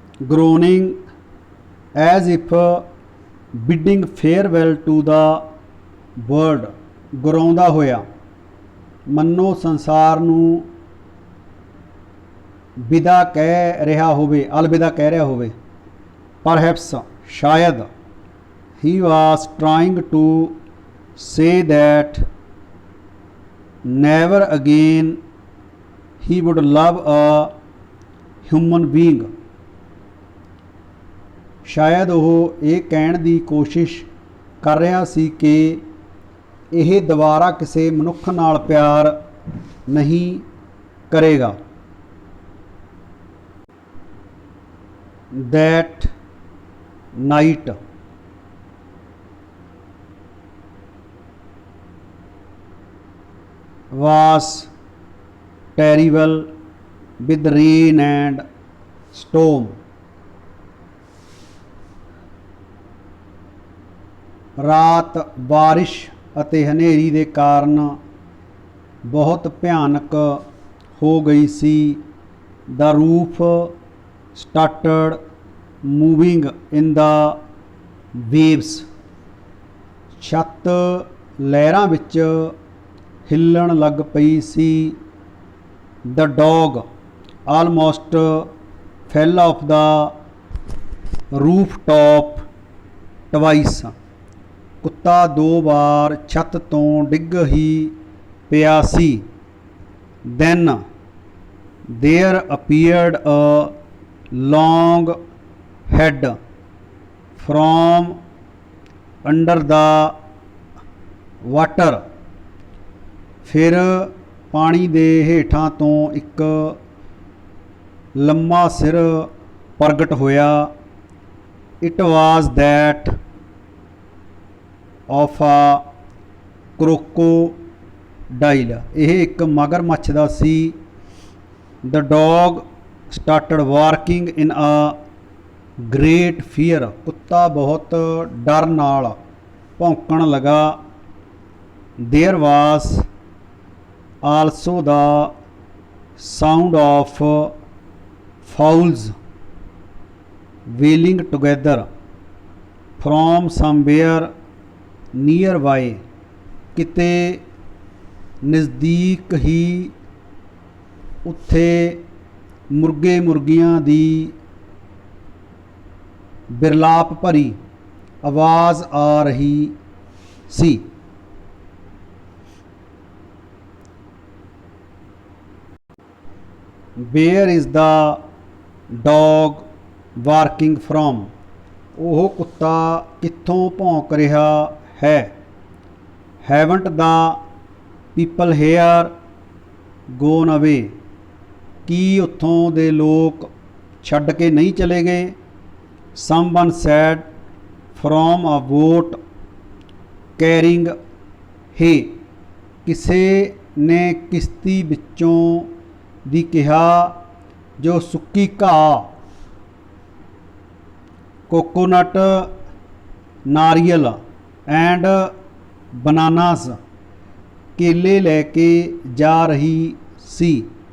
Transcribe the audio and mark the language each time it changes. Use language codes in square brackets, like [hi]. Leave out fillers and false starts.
[en] groaning as if bidding farewell to the world। [pa] ਗੁਰਾਉਂਦਾ ਹੋਇਆ ਮੰਨੋ ਸੰਸਾਰ ਨੂੰ ਵਿਦਾ ਕਹਿ ਰਿਹਾ ਹੋਵੇ, ਅਲਵਿਦਾ ਕਹਿ ਰਿਹਾ ਹੋਵੇ। [en] perhaps ਸ਼ਾਇਦ he was trying to say that never again he would love a human being। [pa] ਸ਼ਾਇਦ ਉਹ ਇਹ ਕਹਿਣ ਦੀ ਕੋਸ਼ਿਸ਼ ਕਰ ਰਿਹਾ ਸੀ ਕਿ ਇਹ ਦੁਬਾਰਾ ਕਿਸੇ ਮਨੁੱਖ ਨਾਲ ਪਿਆਰ ਨਹੀਂ ਕਰੇਗਾ। [en] that night was terrible with rain and storm। [pa] ਰਾਤ ਬਾਰਿਸ਼ ਅਤੇ ਹਨੇਰੀ ਦੇ ਕਾਰਨ ਬਹੁਤ ਭਿਆਨਕ ਹੋ ਗਈ ਸੀ। [en] the roof started moving in the waves। [pa] ਛੱਤ ਲਹਿਰਾਂ ਵਿੱਚ ਹਿੱਲਣ ਲੱਗ ਪਈ ਸੀ। [en] the dog almost fell off the rooftop twice। [pa] ਕੁੱਤਾ 2 ਵਾਰ ਛੱਤ ਤੋਂ ਡਿੱਗ ਹੀ ਪਿਆ ਸੀ। [en] then there appeared a long head from under the water। [pa] ਫਿਰ ਪਾਣੀ ਦੇ ਹੇਠਾਂ ਤੋਂ ਇੱਕ ਲੰਮਾ ਸਿਰ ਪ੍ਰਗਟ ਹੋਇਆ। [en] it was that of a crocodile। [pa] ਇਹ ਇੱਕ ਮਗਰਮੱਛ ਦਾ ਸੀ। [en] the dog started barking in a great fear। [pa] ਕੁੱਤਾ ਬਹੁਤ ਡਰ ਨਾਲ ਭੌਂਕਣ ਲਗਾ। [en] there was also the sound of fowls wailing together from somewhere nearby। [pa] ਕਿਤੇ ਨਜ਼ਦੀਕ ਹੀ ਉੱਥੇ ਮੁਰਗੇ ਮੁਰਗੀਆਂ ਦੀ ਬਿਰਲਾਪ ਭਰੀ ਆਵਾਜ਼ ਆ ਰਹੀ ਸੀ। [en] where is the dog barking from। [pa] ਉਹ ਕੁੱਤਾ ਕਿੱਥੋਂ ਭੌਂਕ ਰਿਹਾ ਹੈ। [en] haven't the people here gone away। [pa] ਕੀ ਉੱਥੋਂ ਦੇ ਲੋਕ ਛੱਡ ਕੇ ਨਹੀਂ ਚਲੇ ਗਏ। [en] someone said from a boat carrying hay। [pa] ਕਿਸੇ ਨੇ ਕਿਸ਼ਤੀ ਵਿੱਚੋਂ ਦੀ ਕਿਹਾ ਜੋ ਸੁੱਕੀ ਘਾਹ, ਕੋਕੋਨਟ, ਨਾਰੀਅਲ [en] and bananas [pa] ਕੇਲੇ ਲੈ ਕੇ ਜਾ ਰਹੀ ਸੀ।